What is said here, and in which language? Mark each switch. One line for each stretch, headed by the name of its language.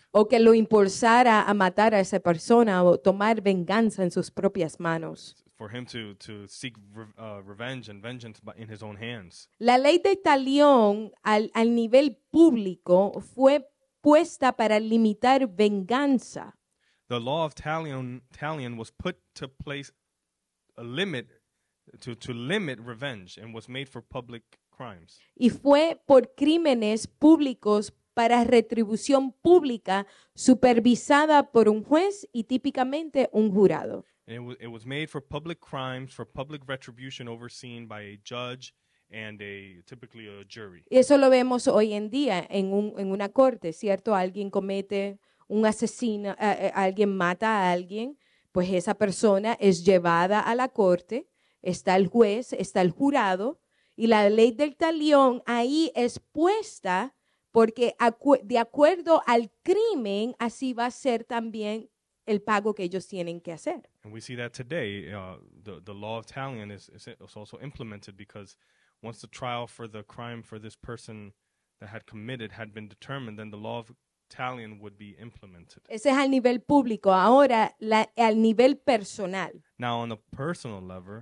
Spanish: O que lo impulsara a matar a esa persona o tomar venganza en sus propias manos.
English: For him to seek revenge and vengeance in his own hands.
Spanish: La ley de talión al nivel público fue puesta para limitar venganza.
English: The law of talion was put to place a limit to limit revenge and was made for public crimes.
Spanish: Y fue por crímenes públicos para retribución pública supervisada por un juez y típicamente un jurado.
English: And it was made for public crimes, for public retribution overseen by a judge and typically a jury.
Spanish: Y eso lo vemos hoy en día en una corte, ¿cierto? Alguien comete un asesino, alguien mata a alguien, pues esa persona es llevada a la corte, está el juez, está el jurado, y la ley del talión ahí es puesta porque de acuerdo al crimen, así va a ser también el pago que ellos tienen que hacer.
English: And we see that today. The law of talion is also implemented because once the trial for the crime for this person that had committed had been determined, then the law of talion would be implemented.
Spanish: Ese es al nivel público. Ahora, al nivel personal
English: Now, on the personal level,